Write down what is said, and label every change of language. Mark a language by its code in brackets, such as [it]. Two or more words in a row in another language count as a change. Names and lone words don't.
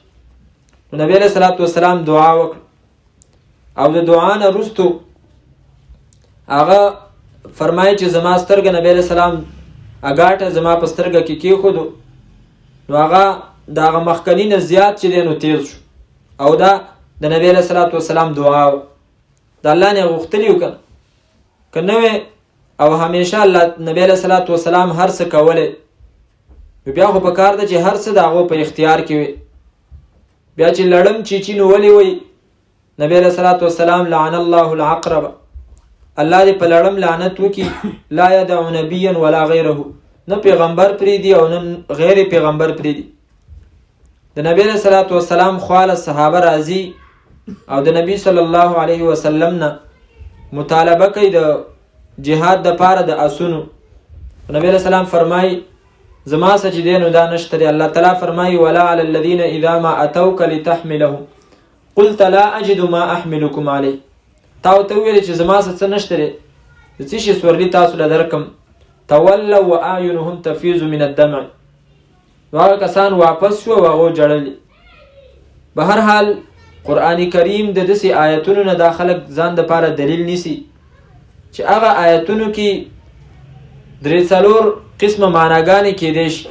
[ps] نو نبی [ar] علیه صلات وسلام [ps] دعا وکړه او د دعا نه وروستو هغه فرمایي چې زما سترګه نبی [ar] علیه السلام [ps] اګاټه زما په سترګه کې کېښودو، نو هغه د هغه مخکني نه زیات چې دی نو تیز شو او دا د نبی [ar] علیه صلات وسلام [ps] دعا و. د الله نه غوښتلي و که نه وی او همیشه الله نبی [ar] علیه صلات وسلام [ps] هر څه کولی، بیا خو په کار ده چې هر څه د هغو په اختیار کې وي. بیا چې لړم چیچي نو ولې وی نبی [ar] علیه صلات وسلام لعن الله العقرب، [ps] الله دې په لړم لعنت وکړي. [ar] لا یدع نبیا ولا غیره، [ps] نه پیغمبر پریدي او نه غیر پیغمبر پریدي. د نبی [ar] علیه صلات وسلام [ps] خواله صحابه راځي او د نبی [ar] صلی الله علیه وسلم [ps] نه مطالبه کوي د جهاد د پاره د اسونو. نبی [ar] علیه السلام [ps] فرمایي زما څه چې دی نو دا نشته دی. [ar] الله تعالی فرمایي ولا علی الذین اذا ما اتوک لتحملهم قلت لا اجد ما احملکم علیه. [ps] تا ورته وویلې چې زما څه نشته دی، د څه شي سورلي تاسو له درکم. [ar] تولوا واعینهم تفیض من الدمع، [ps] نو هغه کسان واپس شو او هغو ژړلي. به هر حال قرآن کریم د داسې آیتونو نه دا خلک ځان دپاره دلیل نیسي چې هغه آیتونو کې 3-4 قسمه معناګانې کیدی شي.